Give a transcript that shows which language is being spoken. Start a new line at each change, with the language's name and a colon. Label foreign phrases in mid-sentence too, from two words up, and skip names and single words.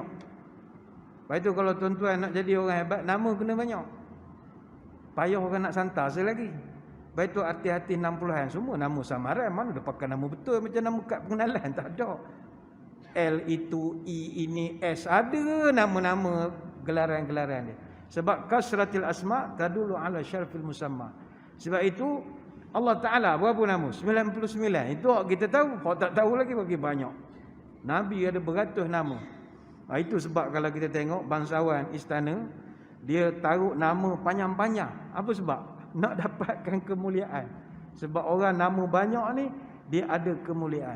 Malay: Baik tu kalau tuan-tuan nak jadi orang hebat, nama kena banyak. Payah orang nak santar lagi. Baik tu hati-hati 60-an semua nama samaran, mana dia pakai nama betul macam nama kad pengenalan, tak ada. L itu, I ini, S, ada nama-nama gelaran-gelaran dia.
Arabic: Sebab كثرة الأسماء تدل على شرف المسمى.
Malay: Sebab itu Allah Ta'ala berapa nama? 99. Itu kita tahu. Kalau tak tahu lagi bagi banyak. Nabi ada beratus nama. Itu sebab kalau kita tengok bangsawan istana, dia taruh nama panjang-panjang. Apa sebab? Nak dapatkan kemuliaan. Sebab orang nama banyak ni, dia ada kemuliaan.